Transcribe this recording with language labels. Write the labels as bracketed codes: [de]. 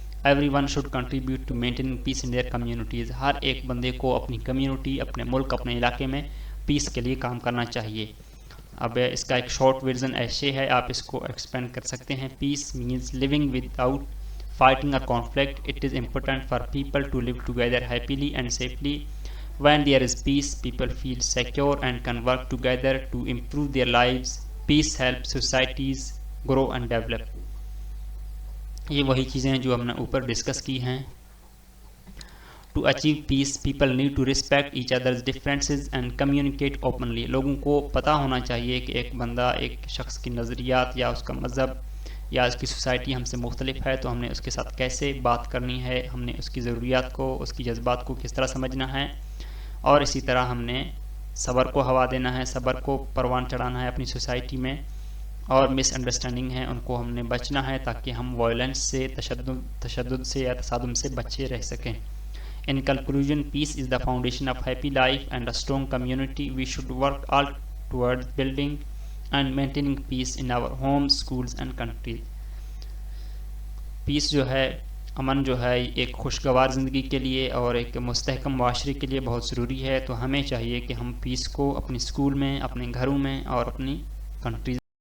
[en] everyone should contribute to maintain peace in their communities, [ur] ہر ایک بندے کو اپنی کمیونٹی, اپنے ملک, اپنے علاقے میں پیس کے لیے کام کرنا چاہیے. اب اس کا ایک شارٹ ورژن ایسے ہے, آپ اس کو ایکسپینڈ کر سکتے ہیں. [en] Peace means living without fighting or conflict. It is important for people to live together happily and safely. When there is peace, people feel secure and can work together to improve their lives. Peace helps societies grow and develop. [ur] یہ وہی چیزیں ہیں جو ہم نے اوپر discuss کی ہیں. [en] To achieve peace, people need to respect each other's differences and communicate openly. [ur] لوگوں کو پتہ ہونا چاہیے کہ ایک بندہ, ایک شخص کی نظریات یا اس کا مذہب یا اس کی سوسائٹی ہم سے مختلف ہے, تو ہم نے اس کے ساتھ کیسے بات کرنی ہے, ہم نے اس کی ضروریات کو, اس کی جذبات کو کس طرح سمجھنا ہے. اور اسی طرح ہم نے صبر کو ہوا دینا ہے، صبر کو پروان چڑھانا ہے اپنی سوسائٹی میں، اور مس انڈرسٹینڈنگ ہے ان کو ہم نے بچنا ہے تاکہ ہم وائلنس سے، تشدد سے یا تصادم سے بچے رہ سکیں۔ [en] In conclusion, peace is the foundation of happy life and a strong community. We should work all towards building and maintaining peace in our homes, schools and countries. [ur] پیس جو ہے، امن جو ہے، ایک خوشگوار زندگی کے لیے اور ایک مستحکم معاشرے کے لیے بہت ضروری ہے، تو ہمیں چاہیے کہ ہم پیس کو اپنے اسکول میں، اپنے گھروں میں اور اپنی کنٹریز